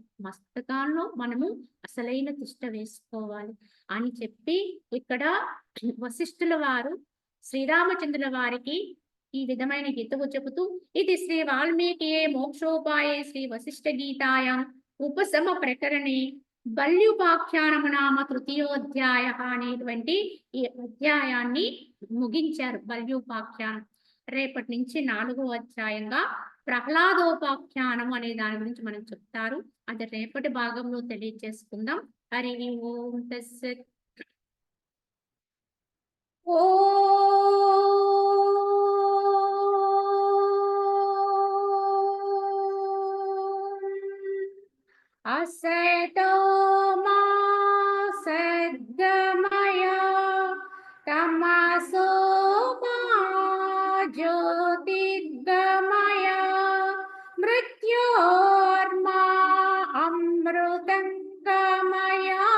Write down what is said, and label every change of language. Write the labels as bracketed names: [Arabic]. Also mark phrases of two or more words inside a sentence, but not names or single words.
[Telugu] మస్తకాల్లో మనము అసలైన తిష్ట వేసుకోవాలి అని చెప్పి ఇక్కడ వశిష్ఠుల వారు శ్రీరామచంద్రుల వారికి ఈ విధమైన హితవు చెబుతూ ఇది [Sanskrit] శ్రీ వాల్మీకియే మోక్షోపాయే శ్రీ వశిష్ఠ గీతాయాం ఉపశమ ప్రకరణే బల్యుపాఖ్యానము నామ తృతీయోధ్యాయ [Telugu] అనేటువంటి ఈ అధ్యాయాన్ని ముగించారు. బల్యుపాఖ్యానం రేపటి నుంచి 4వ అధ్యాయంగా ప్రహ్లాదోపాఖ్యానం అనే దాని గురించి మనం చెప్తారు. అది రేపటి భాగంలో తెలియజేసుకుందాం. [Sanskrit] హరి ఓం తస్సత్. असतो मा सद्गमय तमसो मा ज्योतिर्गमय मृत्योर्मा अमृतङ्गमय